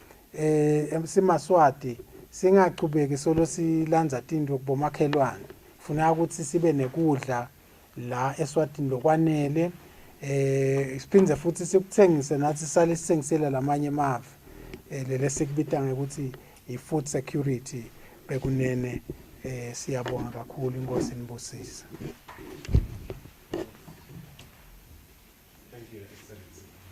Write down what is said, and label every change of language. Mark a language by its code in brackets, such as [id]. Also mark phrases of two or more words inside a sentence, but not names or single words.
[ss] simaswati singachubeki solo silandza tinto kubomakhelwane funa ukuthi sibe nekudla la Eswatini lokwanele siphindze futhi sikuthengise nathi sale sithengisela lamanye emave lele sikubita ngekuthi i- [en] food security [ss] bekunene siyabonga kakhulu inkosi nibusisa. [en] Thank you, Excellency.